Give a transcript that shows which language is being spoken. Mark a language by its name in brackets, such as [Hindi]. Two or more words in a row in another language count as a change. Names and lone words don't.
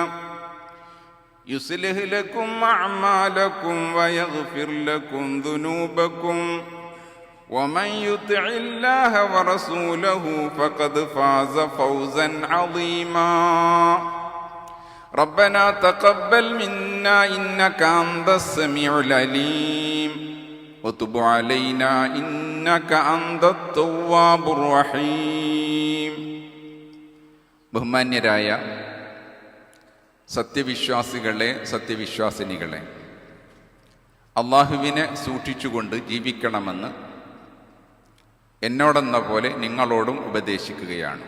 [Arabic] يصلح لكم أعمالكم ويغفر لكم ذنوبكم ومن يطع الله ورسوله فقد فاز فوزا عظيما ربنا تقبل منا إنك أنت السميع العليم وتب علينا إنك أنت التواب الرحيم [Malayalam] ബഹുമാന്യരായ സത്യവിശ്വാസികളെ, സത്യവിശ്വാസിനികളെ, അള്ളാഹുവിനെ സൂക്ഷിച്ചുകൊണ്ട് ജീവിക്കണമെന്ന് എന്നോടെന്ന പോലെ നിങ്ങളോടും ഉപദേശിക്കുകയാണ്.